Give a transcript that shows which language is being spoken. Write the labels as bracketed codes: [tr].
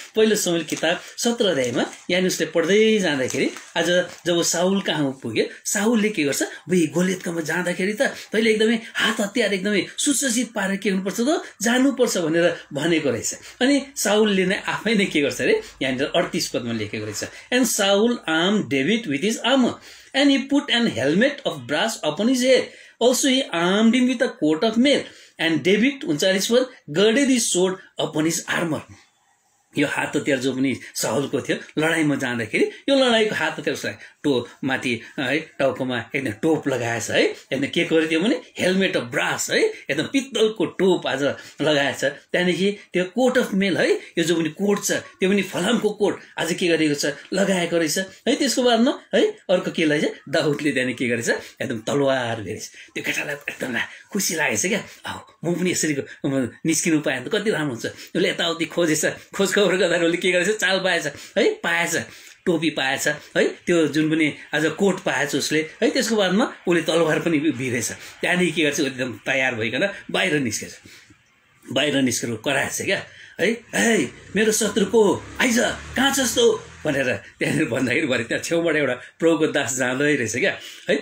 [ne] पहिलो शमूएल किताब 17 अध्यायमा यहाँनिर उसले पढ्दै जाँदाखेरि आज जब साउल कहाँ पुग्यो साउलले के गर्छ गोलियतकोमा जाँदाखेरि त तैँले एकदमै हात हतियार एकदमै सुसज्जित पारेर के गर्नुपर्छ त जानुपर्छ भनेर भनेको रहेछ। अनि साउलले नै आफै नै के गर्छ अरे यहाँनिर 38 पदमा लेखेको रहेछ, [en] And Saul arm David with his armor, and he put an helmet of brass upon his head. Also he armed him with a coat of mail, and David 39 girded his sword upon his armor. [ne] यो हात हतियार जो पनि साउलको थियो लडाईँमा जाँदाखेरि यो लडाईँको हात हतियार उसलाई माथि है टाउकोमा एकदम टोप लगाएछ है एकदम के गरिदियो भने [en] helmet of brass [ne] है एकदम पित्तलको टोप आज लगाएछ। त्यहाँदेखि त्यो [en] coat of mail [ne] है यो जो पनि कोट छ त्यो पनि फलामको कोट आज के गरेको छ लगाएको रहेछ है। त्यसको बादमा है अर्को के रहेछ दाउदले त्यहाँदेखि के गरेछ एकदम तलवार गरेछ। त्यो केटालाई एकदम खुसी लागेछ क्या म पनि यसरी निस्किनु पाएँ त कति राम्रो हुन्छ। उसले यताउति खोजेछ खोजखबर गर्दा उसले के गरेछ चाल पाएछ है पाएछ टोपी पाएछ है त्यो जुन पनि आज कोट पाएछ उसले है। त्यसको बादमा उसले तलवार पनि भिरेछ। त्यहाँदेखि के गर्छ एकदम तयार भइकन बाहिर निस्केछ। बाहिर निस्केर कराएछ क्या है है मेरो शत्रु को आइज कहाँ छस् तँ भनेर त्यहाँनिर भन्दाखेरि भरे त्यहाँ छेउबाट एउटा प्रभुको दास जाँदै रहेछ क्या है।